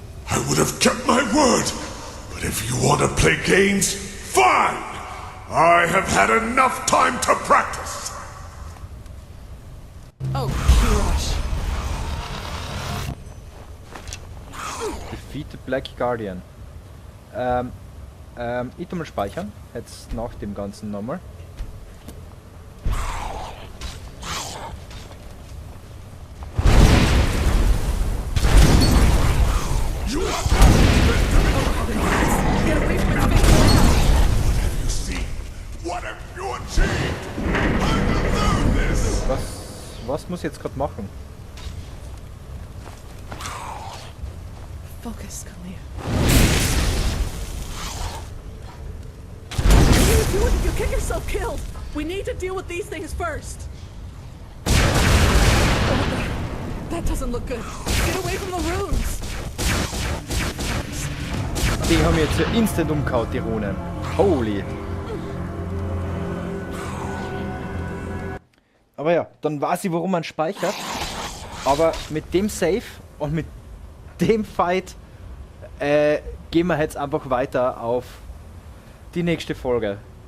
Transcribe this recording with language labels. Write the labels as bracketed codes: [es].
[en] I would have kept my word, but if you want to play games, fine! I have had enough time to practice! Oh, gosh. Defeat the Black Guardian. [de] Ich tu mal speichern. Jetzt nach dem Ganzen nochmal. [en] You are Get away from its face! What have you seen? What have you achieved? I deserve this! [de] Was muss ich jetzt gerade machen? [en] Focus, Kalia. What are you doing if you get yourself killed? We need to deal with these things first. Oh, that doesn't look good. Get away from the runes. [de] Die haben jetzt ja instant umgehauen, die Runen. [en] Holy. [de] Aber ja, dann weiß ich, warum man speichert. Aber mit dem Save und mit dem Fight gehen wir jetzt einfach weiter auf die nächste Folge.